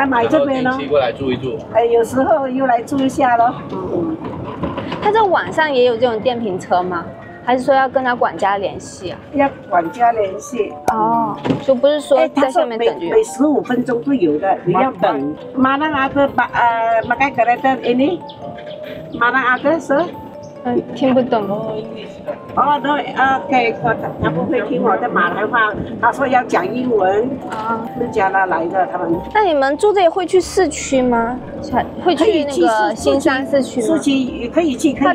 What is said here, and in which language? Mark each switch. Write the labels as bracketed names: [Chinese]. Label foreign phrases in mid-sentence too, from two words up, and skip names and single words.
[Chinese] 买这边咯。定期过来住一住。有时候又来住一下咯。他这网上也有这种电瓶车吗？还是说要跟他管家联系啊？要管家联系哦，就不是说在下面等着。每15分钟都有的，你要等。 [Malay] Mana ada pakai kereta ini? Mana ada sir？ [Chinese] 听不懂。哦，对 ，OK， 他不会听我的马来话，他说要讲英文。是加拿大来的他们。那你们住这里会去市区吗？会去那个新山市区吗？市区也可以去，可以去。